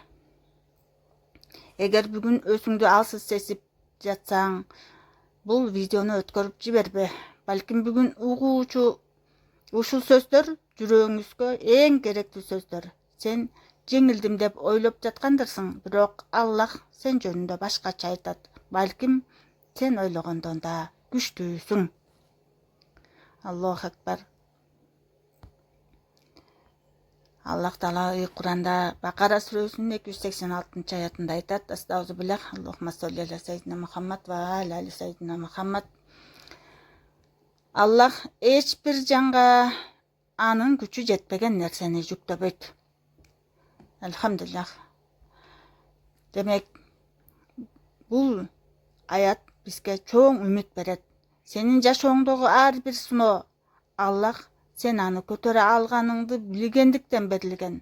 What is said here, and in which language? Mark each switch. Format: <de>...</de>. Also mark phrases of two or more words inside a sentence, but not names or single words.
<ky>Эгер бүгүн өзүңдү алсыз сезип жатсаң, бул видеону өткөрүп жибербе. Балким бүгүн угуучу ушул сөздөр жүрөгүңүзгө эң керектүү сөздөр. Сен жеңилдим деп ойлоп жаткандырсың, бирок Аллах сен жөнүндө башкача айтат. Балким сен ойлогондон да күчтүүсүң.</ky> <ar>الله أكبر.</ar> <ky>Аллах Таала Куранда Бакара сүрөсүнүн 286-аятында айтат: Астагфируллах,</ky> <ar>اللهم صل على سيدنا محمد وعلى آل سيدنا محمد.</ar> <ky>Аллах эч бир жанга анын күчү жетпеген нерсени жүктөбөйт. Алхамдулиллах. Демек, бул аят бизге чоң үмүт берет. Сенин жашооңдогу ар бир сыноо Аллах сен аны көтөрө алганыңды билгендиктен берилген.</ky>